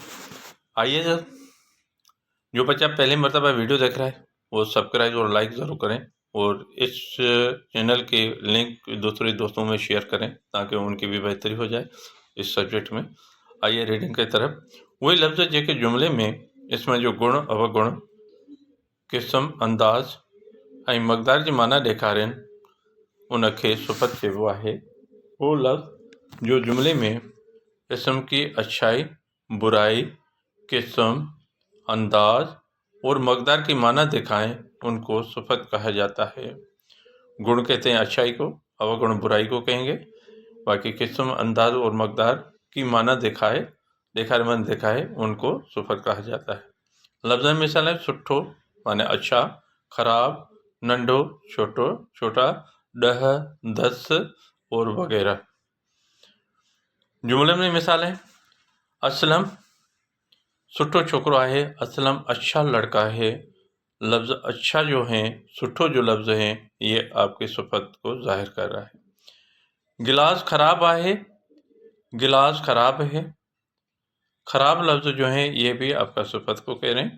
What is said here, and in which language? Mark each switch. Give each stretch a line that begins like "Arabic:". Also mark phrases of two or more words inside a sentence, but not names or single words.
Urdu: آئیے سر، جو بچہ پہلی مرتبہ ویڈیو دیکھ رہا ہے وہ سبسکرائب اور لائک ضرور کریں اور اس چینل کے لنک دوسرے دوستوں میں شیئر کریں تاکہ ان کی بھی بہتری ہو جائے اس سبجیکٹ میں. آئیے ریڈنگ کی طرف.
Sindhi: वही लफ्ज़ जेके जुमले में इसमें जो गुण अवगुण किस्म अंदाज़ ऐं मक़दार जी माना ॾेखारनि उनखे सिफ़त चइबो आहे।
Urdu: وہ لفظ جو جملے میں اسم کی اچھائی، برائی، قسم، انداز اور مقدار کی معنی دکھائیں ان کو صفت کہا جاتا ہے. گن کہتے ہیں اچھائی کو، اوگن برائی کو کہیں گے. باقی قسم، انداز اور مقدار کی معنی دکھائے ان کو صفت کہا جاتا ہے. لفظ میں مثال ہے سُٺو مانے اچھا، خراب، ننڈھو، چھوٹا، 10، 10 اور وغیرہ. جملے میں مثال ہے
Sindhi: असलम सुठो छोकरो आहे,
Urdu: اسلم اچھا لڑکا ہے. لفظ اچھا جو ہیں، سُٺو جو لفظ ہیں، یہ آپ کی صفت کو ظاہر کر رہا ہے.
Sindhi: गिलास ख़राब आहे,
Urdu: گلاس خراب ہے. خراب لفظ جو ہیں یہ بھی آپ کا صفت کو کہہ رہے ہیں.